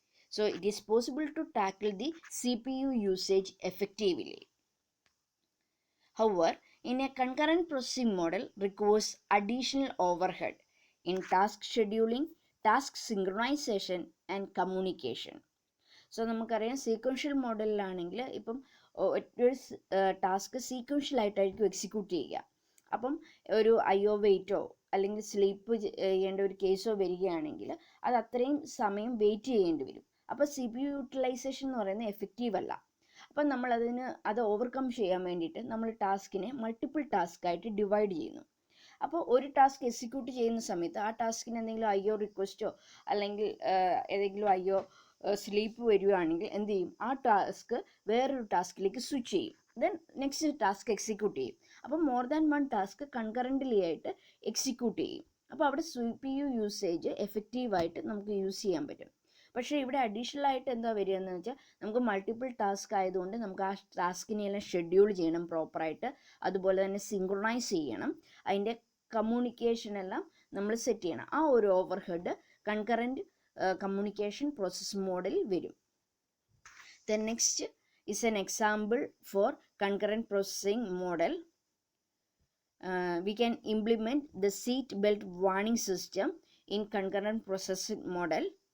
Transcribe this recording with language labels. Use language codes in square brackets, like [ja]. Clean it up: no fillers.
[en] So, it is possible to tackle the CPU usage effectively. However, in a concurrent processing model requires additional overhead in task scheduling, task synchronization and communication. [ml] So നമുക്കറിയാം sequential മോഡലിലാണെങ്കിൽ ഇപ്പം ഒരു task സീക്വൻഷ്യലായിട്ടായിരിക്കും execute ചെയ്യുക. അപ്പം ഒരു IO വെയിറ്റോ അല്ലെങ്കിൽ sleep ചെയ്യേണ്ട ഒരു കേസോ വരികയാണെങ്കിൽ അത് അത്രയും സമയം വെയിറ്റ് ചെയ്യേണ്ടി വരും. അപ്പോൾ CPU യൂട്ടിലൈസേഷൻ എന്ന് പറയുന്നത് എഫക്റ്റീവ് അല്ല. അപ്പം അത് ഓവർകം ചെയ്യാൻ വേണ്ടിയിട്ട് നമ്മൾ ടാസ്കിനെ മൾട്ടിപ്പിൾ ടാസ്ക് ആയിട്ട് ഡിവൈഡ് ചെയ്യുന്നു. അപ്പോൾ ഒരു ടാസ്ക് എക്സിക്യൂട്ട് ചെയ്യുന്ന സമയത്ത് ആ ടാസ്കിന് എന്തെങ്കിലും IO റിക്വസ്റ്റോ അല്ലെങ്കിൽ ഏതെങ്കിലും IO സ്ലീപ്പ് വരികയാണെങ്കിൽ എന്ത് ചെയ്യും, ആ ടാസ്ക് വേറൊരു ടാസ്കിലേക്ക് സ്വിച്ച് ചെയ്യും, ദെൻ നെക്സ്റ്റ് ടാസ്ക് എക്സിക്യൂട്ട് ചെയ്യും. അപ്പം മോർ ദാൻ വൺ ടാസ്ക് കൺകറൻ്റ്ലി ആയിട്ട് എക്സിക്യൂട്ട് ചെയ്യും. അപ്പോൾ അവിടെ CPU യൂസേജ് എഫക്റ്റീവായിട്ട് നമുക്ക് യൂസ് ചെയ്യാൻ പറ്റും. പക്ഷേ ഇവിടെ അഡീഷണൽ ആയിട്ട് എന്താ വരിക എന്ന് വെച്ചാൽ നമുക്ക് മൾട്ടിപ്പിൾ ടാസ്ക് ആയതുകൊണ്ട് നമുക്ക് ആ ടാസ്കിനെ എല്ലാം ഷെഡ്യൂൾ ചെയ്യണം പ്രോപ്പറായിട്ട്, അതുപോലെ തന്നെ സിങ്ക്രണൈസ് ചെയ്യണം, അതിൻ്റെ കമ്മ്യൂണിക്കേഷൻ എല്ലാം നമ്മൾ സെറ്റ് ചെയ്യണം. ആ ഒരു overhead concurrent communication process model vary. [en] The next is an example for concurrent processing model. We can implement the seat belt warning system in concurrent processing model.